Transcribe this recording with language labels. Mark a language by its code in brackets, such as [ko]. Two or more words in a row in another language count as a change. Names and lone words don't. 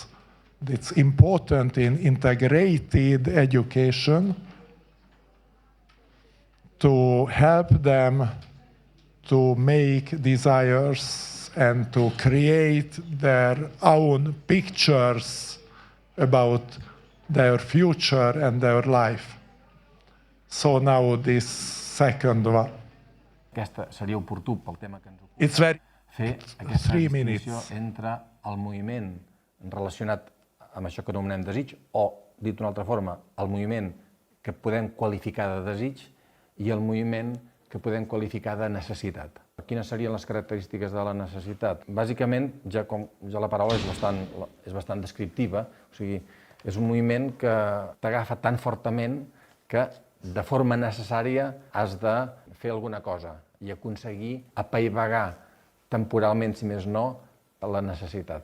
[en] It's important in integrated education to help them to make desires and to create their own pictures about their future and their life. So now this second one. [ca] Aquesta seria oportú pel tema que ens ocupa. [en] It's very [ca] Fer aquesta [en] 3 [ca] distinció [en] minutes. [ca] entre el moviment relacionat amb això que anomenem desig, o, dit d'una altra forma, el moviment que podem qualificar de desig i el moviment que podem qualificar de necessitat. Quines serien les característiques de la necessitat? Bàsicament, ja la paraula és bastant descriptiva, o sigui, és un moviment que t'agafa tan fortament que de forma necessària has de fer alguna cosa i aconseguir apaivagar temporalment, si més no, la necessitat.